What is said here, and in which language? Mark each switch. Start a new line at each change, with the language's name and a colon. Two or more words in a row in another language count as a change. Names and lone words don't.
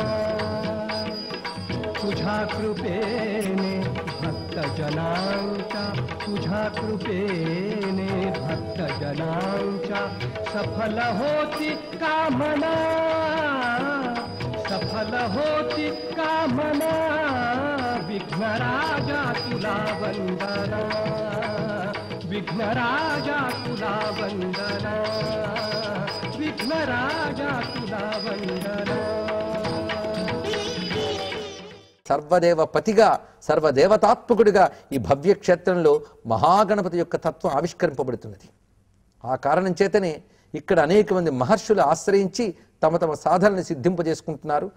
Marathi: तुझ्या कृपेने भक्तजनांच्या तुझ्या कृपेने भक्तजनांच्या सफल होती कामना सफल होती कामना विघ्नराजा तुला वंदना विघ्नराजा तुला वंदना विघ्नराजा तुला वंदना
Telugu: సర్వదేవపతిగా సర్వదేవతాత్మకుడిగా ఈ భవ్య క్షేత్రంలో మహాగణపతి యొక్క తత్వం ఆవిష్కరింపబడుతున్నది. ఆ కారణం చేతనే ఇక్కడ అనేక మంది మహర్షులు ఆశ్రయించి తమ తమ సాధనని సిద్ధింపజేసుకుంటున్నారు.